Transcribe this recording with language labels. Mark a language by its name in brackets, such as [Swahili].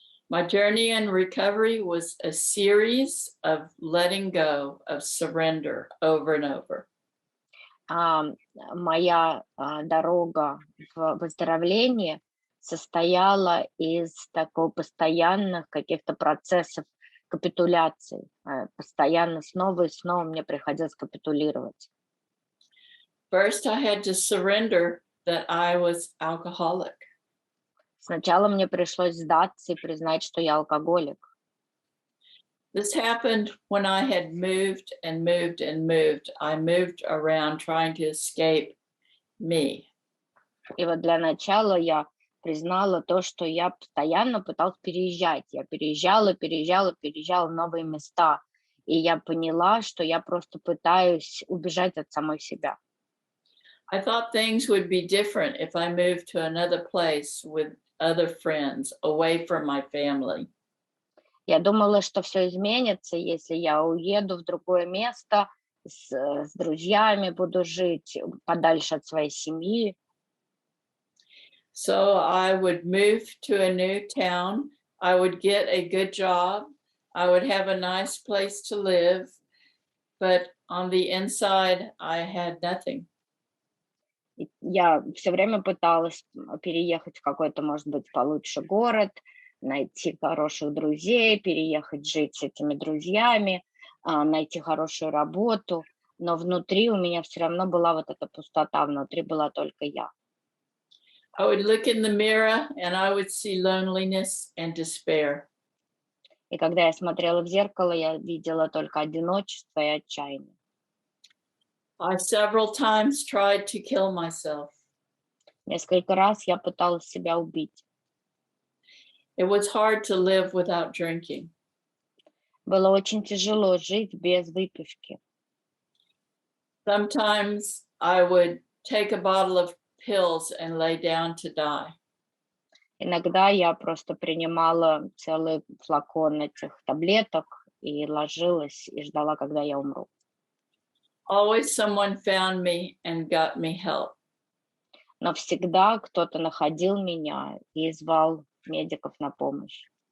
[English] My journey in recovery was a series of letting go, of surrender over and over. [Russian] Моя дорога в выздоровлении состояла из такого постоянных каких-то процессов капитуляции. Постоянно снова и снова мне приходилось капитулировать. [English] First, I had to surrender that I was alcoholic. [Russian] Сначала мне пришлось сдаться и признать, что я алкоголик. [English] This happened when I had moved and moved and moved. I moved around trying to escape me. [Russian] И вот для начала я признала то, что я постоянно пыталась переезжать. Я переезжала в новые места. И я поняла, что я просто пытаюсь убежать от самой себя. [English] I thought things would be different if I moved to another place with other friends, away from my family. [Russian] Я думала, что все изменится, если я уеду в другое место, с друзьями буду жить, подальше от своей семьи. [English] So I would move to a new town. I would get a good job. I would have a nice place to live. But on the inside, I had nothing. [Russian] Я все время пыталась переехать в какой-то, может быть, получше город, найти хороших друзей, переехать жить с этими друзьями, найти хорошую работу. Но внутри у меня все равно была вот эта пустота, внутри была только я. [English] I would look in the mirror and I would see loneliness and despair. [Russian] И когда я смотрела в зеркало, я видела только одиночество и отчаяние. [English] I several times tried to kill myself. [Russian] Несколько раз я пыталась себя убить. [English] It was hard to live without drinking. [Russian] Было очень тяжело жить без выпивки. [English] Sometimes I would take a bottle of pills and lay down to die. [Russian] Иногда я просто принимала целый флакон этих таблеток и ложилась и ждала, когда я умру. [English] Always someone found me and got me help. [Russian] Но всегда кто-то находил меня и звал медиков на помощь.